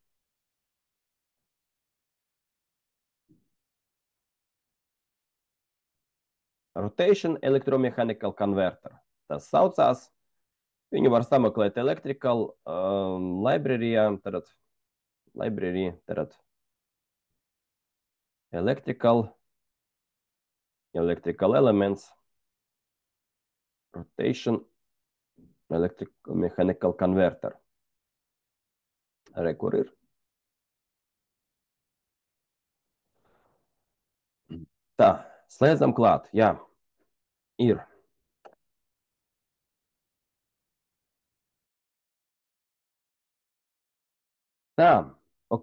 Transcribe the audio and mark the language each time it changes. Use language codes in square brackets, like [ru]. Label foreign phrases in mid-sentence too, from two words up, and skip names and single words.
[en] Rotation Electromechanical Converter. [lv] Tas saucās. Viņu var sameklēt Electrical libraryā. [en] Tad library, tad Electrical electrical elements, rotation, electrical mechanical converter. [lv] Re, kur ir? Tā, slēdzam klāt, jā, ir. Tā, ok.